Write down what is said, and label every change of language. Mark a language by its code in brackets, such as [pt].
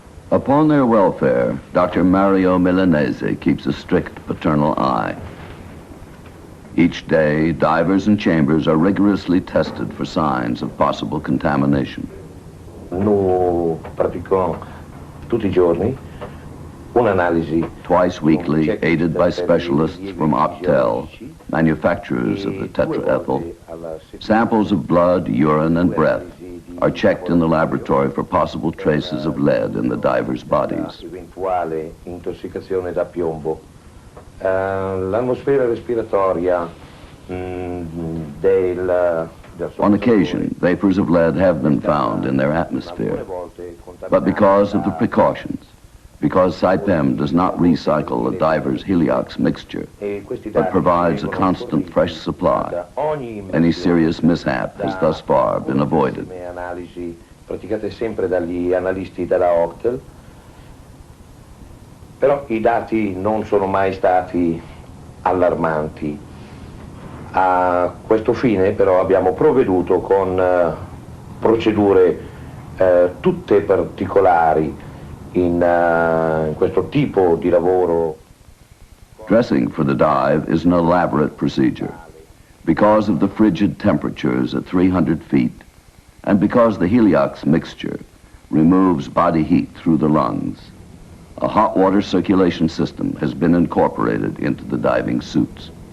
[en] Upon their welfare, Dr. Mario Milanese keeps a strict paternal eye. Each day, divers and chambers are rigorously tested for signs of possible contamination. [it] Noi pratichiamo tutti I giorni un'analisi. [en] Twice weekly, aided by specialists from Optel, manufacturers of the tetraethyl, samples of blood, urine, and breath are checked in the laboratory for possible traces of lead in the divers' bodies. [it] Eventuale intossicazione da piombo. L'atmosfera respiratoria [en] On occasion, vapors of lead have been found in their atmosphere. But because of the precautions, because Saipem does not recycle a diver's heliox mixture, but provides a constant fresh supply, any serious mishap has thus far been avoided. [it] Analisi praticate sempre dagli analisti della Optel, però I dati non sono mai stati allarmanti. A questo fine però abbiamo provveduto con procedure tutte particolari in questo tipo di lavoro. [en] Dressing for the dive is an elaborate procedure. Because of the frigid temperatures at 300 feet, and because the heliox mixture removes body heat through the lungs, a hot water circulation system has been incorporated into the diving suits.